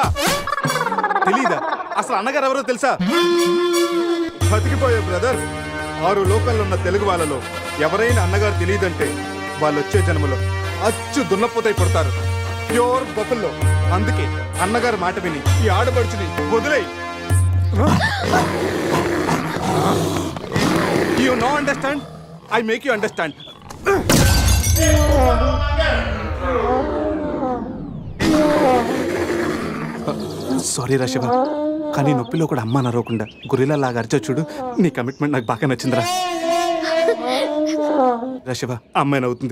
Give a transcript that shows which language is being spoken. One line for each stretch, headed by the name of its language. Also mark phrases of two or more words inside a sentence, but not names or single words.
Telugu: తెలీదా? అసలు అన్నగారు ఎవరో తెలుసా? బతికిపోయే బ్రదర్, 6 లోకల్లో ఉన్న తెలుగు వాళ్ళలో ఎవరైనా అన్నగారు తెలియదంటే వాళ్ళు వచ్చే జన్మలో అచ్చు దున్నపోతై పడతారు.
English: pure buffalo.
Telugu: అందుకే అన్నగారు మాట విని ఈ ఆడపడుచుని వదిలేయి.
English: You no understand? I make you understand.
Telugu: సారీ రా శివ, కానీ నొప్పిలో కూడా అమ్మ నరవకుండా గొరిల్లా లాగా అరిచా చూడు. నీ కమిట్మెంట్ నాకు బాగా నచ్చిందిరా. శివ, అమ్మాయి నవ్వుతుంది.